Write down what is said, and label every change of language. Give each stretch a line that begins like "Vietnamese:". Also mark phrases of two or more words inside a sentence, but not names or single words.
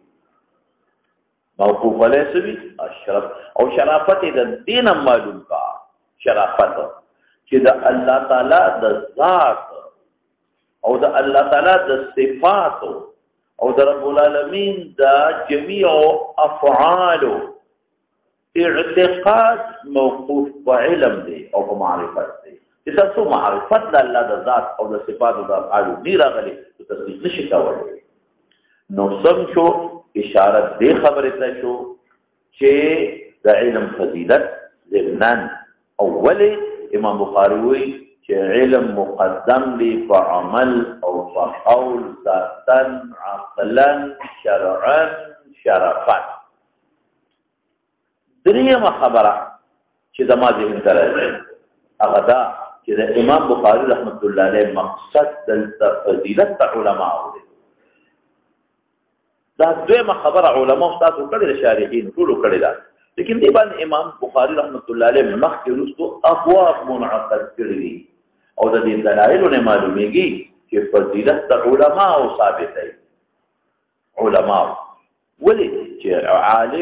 Pashto: موقوف علیه سوي اشرف او شرافت د دین معلوم کا شرافت چې د الله تعالی د ذات او د الله تعالی د صفات او د
Arabic: رب العالمین
Pashto: د جميع افعال اعتقاد موقوف په علم دی او په معرفت دی چې تاسو معرفت د الله د ذات او د صفات او د افعال نه راغلي نو تصدیق نشي کولای نو سم شو اشاره دې خبره ته شو چې د علم فضیلت ضمناً اولی امام بخاری وی چې علم مقدم دی په عمل او په قول
Arabic: ذاتا عقلا شرعا شرفا
Pashto: دریمه خبره چې زما ذهن ته راځي هغه دا چې د امام بخاری
Arabic: رحمت الله علیه
Pashto: مقصد د فضیلت علماء دی دا دویمه خبره علماء تاسو کړي د شارحین ټول کړي دا لیکن دې باندې امام بخاری
Arabic: رحمت الله علیه
Pashto: مخکې وروسته ابواب منعقد کړي او د دې دلایل نه معلومیږي چې فضیلت علماء ثابت دی علماء ولی چې عالم